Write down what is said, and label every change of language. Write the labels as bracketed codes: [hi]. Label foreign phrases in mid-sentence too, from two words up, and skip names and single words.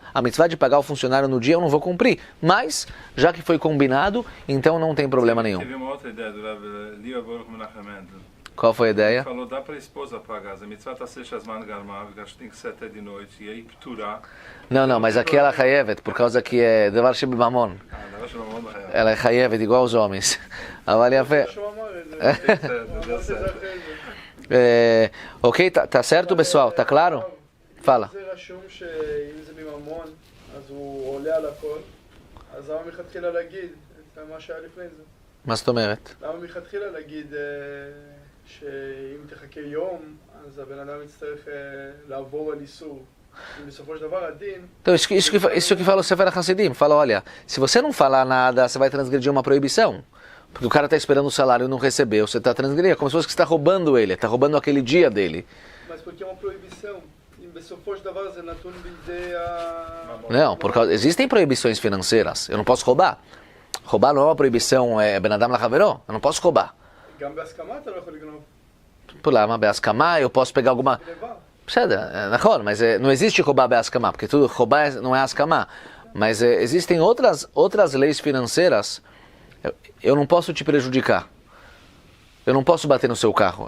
[pt] A mitzvah de pagar o funcionário no dia eu não vou cumprir. Mas, já que foi combinado, então não tem problema nenhum. Teve uma outra ideia do Lia Baruch Menachem Mendel. Qual foi a ideia? Ele falou, dá para a esposa pagar. A mitzvah está [he] שהזמן גרמא, [pt] acho que tem que ser até de noite, e aí pturar. Não, mas aqui ela é chayevet, por causa que é [he] דבר שבממון. דבר שבממון. [pt] Ela é chayevet, igual os homens. Avalia fé. Ok, tá certo, pessoal? Tá claro? Fala. [he] מה זאת אומרת? למה מלכתחילה להגיד שאם תחכה יום, אז הבן אדם יצטרך לעבור על איסור. בסופו של דבר הדין... [pt] Então, isso que fala o Sefer Hasidim. Fala, olha, se você não falar nada, você vai transgredir uma proibição. Porque o cara está esperando o salário e não recebeu, você está transgredindo. É como se fosse que você está roubando ele, está roubando aquele dia dele. Mas porque é uma proibição. [he] בסופו של דבר זה נתון בידי [pt] Não, existem proibições financeiras. Eu não posso roubar. Roubar não é uma proibição, é [he] בין אדם לחברו. [pt] Eu não posso roubar. [he] גם בהסכמה אתה לא יכול לגנוב. [pt] Por lá, uma beaskamá, eu posso pegar alguma... Mas não existe roubar beaskamá, porque tudo roubar não é askamá. Mas existem outras leis financeiras. Eu não posso te prejudicar. Eu não posso bater no seu carro.